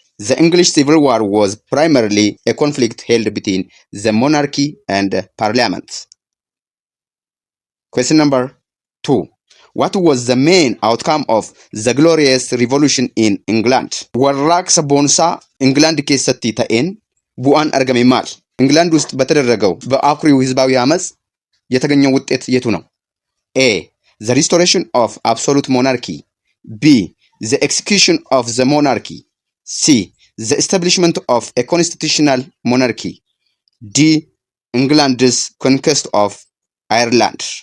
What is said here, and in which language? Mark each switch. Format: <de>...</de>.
<en>The English Civil War was primarily a conflict held between the monarchy and parliament. Question number 2. What was the main outcome of the glorious revolution in England?</en> <om>warraaqsa boonsaa England keessatti ta'een bu'aan argame maal?</om> <am>England ውስጥ በተደረገው በአኩሪው ህዝባዊ አመጽ የተገኘው ውጤት የቱ ነው?</am> <en>A. The restoration of absolute monarchy. B. The execution of the monarchy. C. The establishment of a constitutional monarchy. D. England's conquest of Ireland.</en>